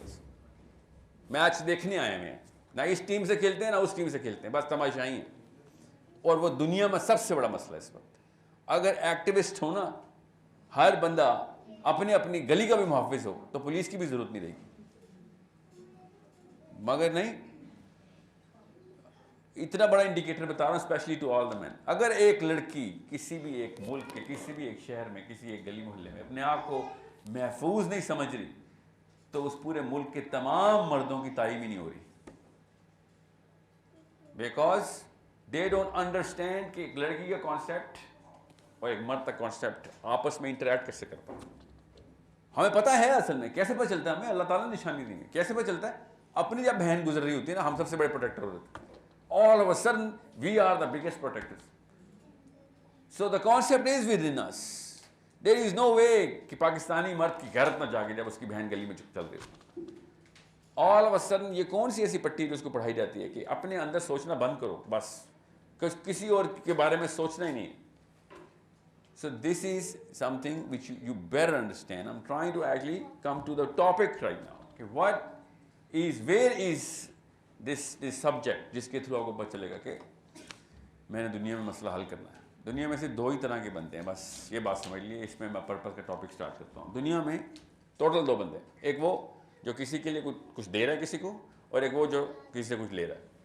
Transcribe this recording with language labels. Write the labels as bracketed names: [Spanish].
[Urdu] بس میچ دیکھنے آئے ہوئے ہیں, نہ اس ٹیم سے کھیلتے ہیں نہ اس ٹیم سے کھیلتے ہیں, بس تماشائی ہیں. اور وہ دنیا میں سب سے بڑا مسئلہ اس وقت. اگر ایکٹیوسٹ ہونا, ہر بندہ اپنی اپنی گلی کا بھی محافظ ہو تو پولیس کی بھی ضرورت نہیں رہے گی. مگر نہیں, اتنا بڑا انڈیکیٹر بتا رہا ہوں [English] Especially to all the men. [Urdu] اگر ایک لڑکی کسی بھی ایک ملک کے کسی بھی ایک شہر میں کسی ایک گلی محلے میں اپنے آپ کو محفوظ نہیں سمجھ رہی تو اس پورے ملک کے تمام مردوں کی تعلیم ہی نہیں ہو رہی. [English] because they don't understand [Urdu] کہ ایک لڑکی کا کانسیپٹ اور ایک مرد کا کانسیپٹ آپس میں انٹریکٹ کیسے کرتا ہے. ہمیں پتہ ہے اصل میں کیسے پتہ چلتا ہے, ہمیں اللہ تعالیٰ نے نشانی دی ہے. کیسے پتہ چلتا ہے؟ اپنی جب بہن گزر رہی ہوتی ہے نا, ہم سب سے بڑے پروٹیکٹر ہوتے ہیں. [English] All of a sudden we are the biggest protectors. So the concept is within us. There is no way [Urdu] کہ پاکستانی مرد کی غیرت نہ جاگے جب اس کی بہن گلی میں چل رہی ہو. [English] All of a sudden [Urdu] یہ کون سی ایسی پٹی جو اس کو پڑھائی جاتی ہے کہ اپنے اندر سوچنا بند کرو, بس کسی اور کے بارے میں سوچنا ہی نہیں. [English] So this is something which you better understand. I'm trying to actually come to the topic right now. Okay, where is this subject [Urdu] جس کے تھرو آپ کو پتہ چلے گا کہ میں نے دنیا میں مسئلہ حل کرنا ہے. دنیا میں سے 2 ہی طرح کے بندے ہیں, بس یہ بات سمجھ لیے. اس میں میں پرپز کا ٹاپک سٹارٹ کرتا ہوں. دنیا میں ٹوٹل 2 بندے ہیں. ایک وہ جو کسی کے لیے کچھ دے رہا ہے کسی کو, اور ایک وہ جو کسی سے کچھ لے رہا ہے.